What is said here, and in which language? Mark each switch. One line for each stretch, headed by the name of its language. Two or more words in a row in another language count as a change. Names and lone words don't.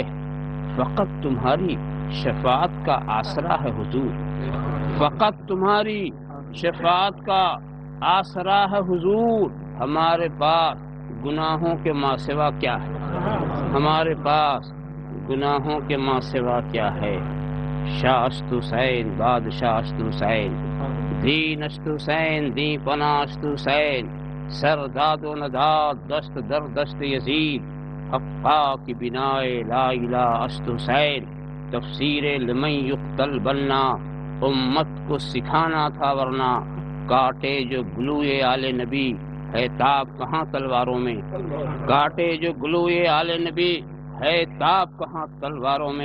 Urdu: فقط تمہاری شفاعت کا آسرا ہے حضور، فقط تمہاری شفاعت کا آسرا ہے حضور۔ ہمارے پاس گناہوں کے ماں سوا کیا ہے؟ ہمارے پاس گناہوں کے ماں سوا کیا ہے؟
Persian: شاہ است حسین بادشاہ است حسین، دین است حسین دین پناہ است حسین، سر داد و نداد دست در دست یزید، حقا کی بنائے
Arabic: لا الہ
Persian: است حسین۔
Urdu: تفسیر
Arabic: لمن یقتل
Urdu: بننا امت کو سکھانا تھا ورنہ، کاٹے جو گلوئے آل نبی ہے تاب کہاں تلواروں میں، کاٹے جو گلوئے آل نبی ہے تاب کہاں تلواروں میں۔